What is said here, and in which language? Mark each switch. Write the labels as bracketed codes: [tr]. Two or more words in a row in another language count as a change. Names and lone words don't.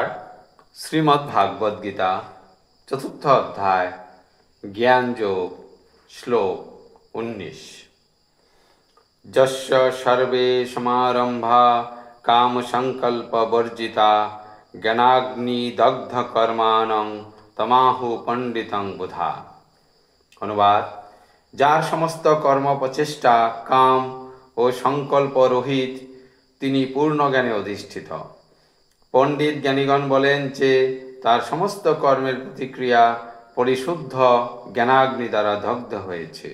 [hi] श्रीमद् भागवत गीता चतुर्थ अध्याय ज्ञान योग श्लोक 19। [sa] जस्य सर्वे समारंभा काम संकल्प वर्जिता ज्ञानाग्नि दग्ध कर्माणं तमाहु पंडितं बुधा। [hi] अनुवाद। [bn] যার সমস্ত কর্ম প্রচেষ্টা কাম ও সংকল্প রহিত তিনি পূর্ণ জ্ঞানে অধিষ্ঠিত। পণ্ডিত জ্ঞানীগণ বলেন যে তার সমস্ত কর্মের প্রতিক্রিয়া পরিশুদ্ধ জ্ঞানাগ্নি দ্বারা দগ্ধ হয়েছে।